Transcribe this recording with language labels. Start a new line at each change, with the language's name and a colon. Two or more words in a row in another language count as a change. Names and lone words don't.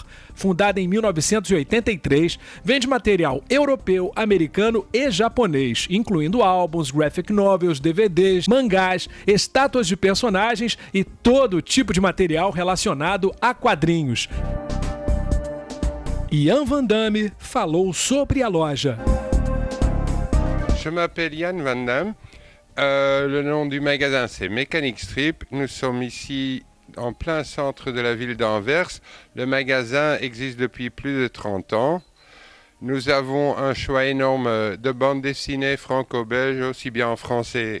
Portuguese: Fundada em 1983, vende material europeu, americano e japonês, incluindo álbuns,
English: graphic novels,
Portuguese: DVDs, mangás, estátuas de personagens e todo tipo de material relacionado a quadrinhos. Ian Van Damme falou sobre a loja.
French: Je m'appelle Ian Van Damme. Le nom du magasin c'est Mechanic Strip. Nous sommes ici en plein centre de la ville d'Anvers. Le magasin existe depuis plus de 30 ans. Nous avons un choix énorme de bandes dessinées franco-belges, aussi bien en français.